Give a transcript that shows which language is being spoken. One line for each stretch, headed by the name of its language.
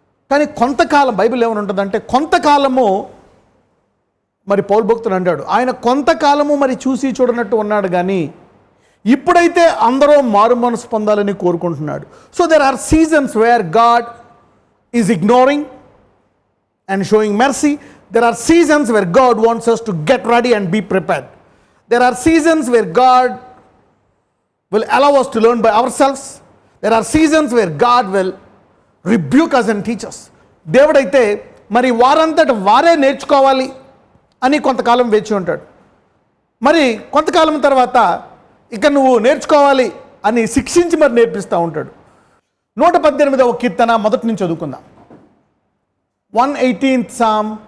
Telugu: కానీ కొంతకాలం బైబిల్ ఏమని ఉంటుందంటే, కొంతకాలము మరి పౌలు భక్తుడు అంటాడు, ఆయన కొంతకాలము మరి చూసి చూడనట్టు ఉన్నాడు, కానీ ఇప్పుడైతే అందరూ మారు మనసు పొందాలని కోరుకుంటున్నాడు.
English: So there are seasons where God is ignoring and showing mercy. There are seasons where God wants us to get ready and be prepared. There are seasons where God will allow us to learn by ourselves. There are seasons where God will rebuke us and teach us.
Telugu: దేవుడైతే మరి వారంతట వారే నేర్చుకోవాలి అని కొంతకాలం వేచి ఉంటాడు. మరి కొంతకాలం తర్వాత ఇక నువ్వు నేర్చుకోవాలి అని శిక్షించి మరి నేర్పిస్తూ ఉంటాడు. 118వ కీర్తన మొదటి నుంచి చదువుకుందాం.
English: 118th Psalm.